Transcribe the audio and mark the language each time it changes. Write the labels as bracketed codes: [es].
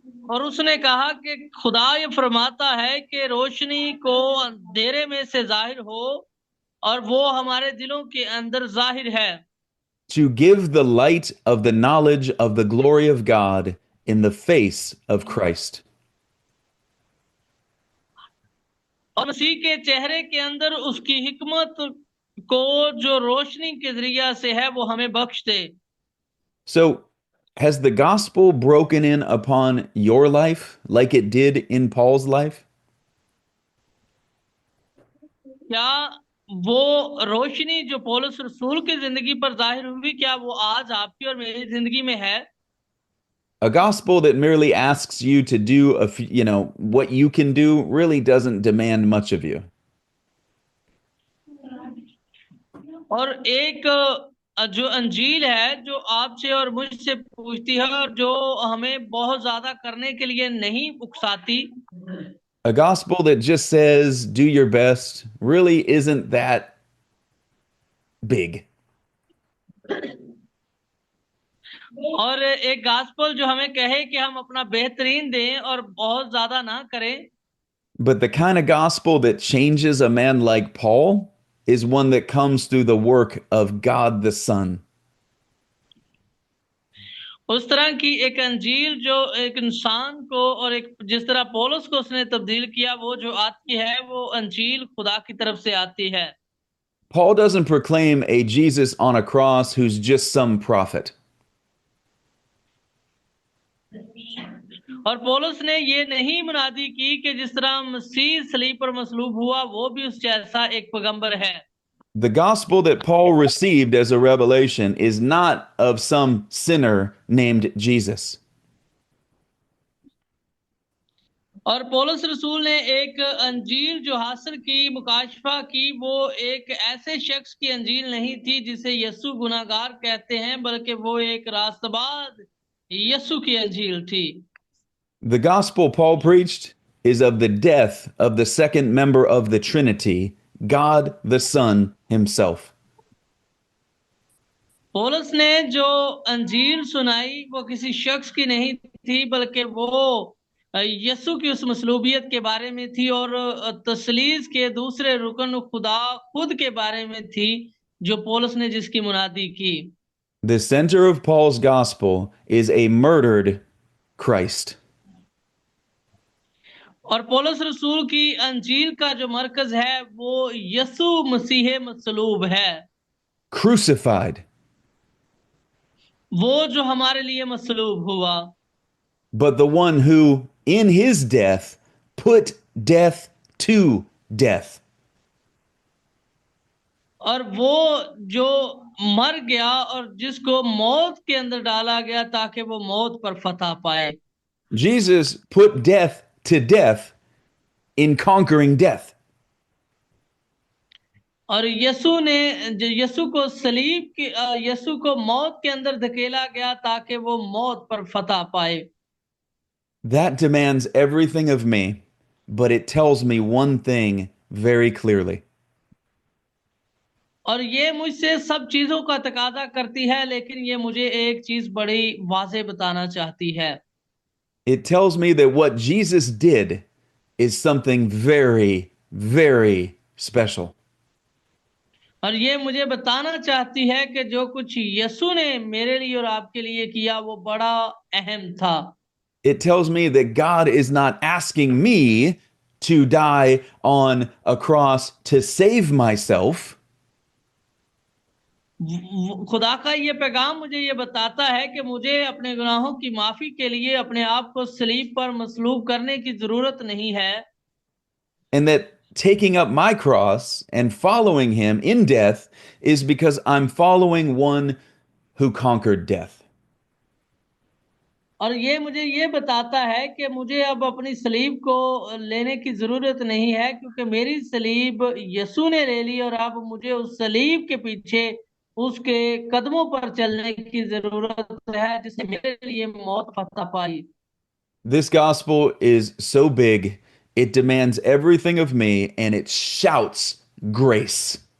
[hi] और उसने कहा कि खुदा ये फरमाता है कि रोशनी को अंधेरे में से जाहिर हो और वो हमारे दिलों के अंदर जाहिर है। [en] To give the light of the knowledge of the glory of God in the face of Christ. [hi] और मसीह के चेहरे के अंदर उसकी हिकमत को जो रोशनी के जरिया से है वो हमें बख्श दे। [en] So, has the gospel broken in upon your life like it did in Paul's life? [hi] क्या वो रोशनी जो पौलुस रसूल की जिंदगी पर जाहिर हुई, क्या वो आज आपकी और मेरी जिंदगी में है? [en] A gospel that merely asks you to do what you can do really doesn't demand much of you. [hi] और एक जो अंजील है जो आपसे और मुझसे पूछती है और जो हमें बहुत ज्यादा करने के लिए नहीं उकसाती। [en] A gospel that just says do your best really isn't that big. [hi] और एक गास्पल जो हमें कहे कि हम अपना बेहतरीन दें और बहुत ज्यादा ना करें। [en] But the kind of gospel that changes a man like Paul is one that comes through the work of God the Son. [hi] उस तरह की एक अंजील जो एक इंसान को और एक जिस तरह पौलुस को उसने तब्दील किया, वो जो आती है वो अंजील खुदा की तरफ से आती है। [en] Paul doesn't proclaim a Jesus on a cross who's just some prophet. [hi] और पौलुस ने ये नहीं मुनादी की कि जिस तरह मसीह सलीब पर मसलूब हुआ वो भी उस जैसा एक पैगंबर है। [en] The gospel that Paul received as a revelation is not of some sinner named Jesus. [hi] और पौलुस रसूल ने एक अंजील जो हासिल की, मुकाशफा की, वो एक ऐसे शख्स की अंजील नहीं थी जिसे यीशु गुनाहगार कहते हैं, बल्कि वो एक रास्तबाज यीशु की अंजील थी। [en] The gospel Paul preached is of the death of the second member of the Trinity, God the Son himself. [hi] पौलुस ने जो अंजील सुनाई वो किसी शख्स की नहीं थी, बल्कि वो यीशु की उस मसलूबियत के बारे में थी और तसलीस के दूसरे रुकन खुदा खुद के बारे में थी, जो पौलुस ने जिसकी मुनादी की। [en] The center of Paul's gospel is a murdered Christ. [hi] और पौलुस रसूल की अंजील का जो मरकज है वो यीशु मसीह मसलूब है, [en] Crucified, [hi] वो जो हमारे लिए मसलूब हुआ, [en] but the one who, in his death, put death to death. [hi] और वो जो मर गया और जिसको मौत के अंदर डाला गया ताकि वो मौत पर फतह पाए। [en] Jesus put death to death in conquering death. [hi] और यीशु को सलीब की यीशु को मौत के अंदर धकेला गया ताकि वो मौत पर फतह पाए। [en] That demands everything of me, but it tells me one thing very clearly. [hi] और ये मुझसे सब चीजों का तकाजा करती है, लेकिन ये मुझे एक चीज बड़ी वाज़ेह बताना चाहती है। [en] It tells me that what Jesus did is something very, very special. [hi] और ये मुझे बताना चाहती है कि जो कुछ यीशु ने मेरे लिए और आपके लिए किया वो बड़ा अहम था। [en] It tells me that God is not asking me to die on a cross to save myself. [hi] खुदा का ये पैगाम मुझे ये बताता है कि मुझे अपने गुनाहों की माफी के लिए अपने आप को सलीब पर मसलूब करने की जरूरत नहीं है, [en] And that taking up my cross and following him in death is because I'm following one who conquered death. [hi] और ये मुझे ये बताता है कि मुझे अब अपनी सलीब को लेने की जरूरत नहीं है, क्योंकि मेरी सलीब यीशु ने ले ली और अब मुझे उस सलीब के पीछे उसके कदमों पर चलने की जरूरत है जिसने मेरे लिए मौत फतह पाई। [en] This gospel is so big, it demands everything of me and it shouts grace.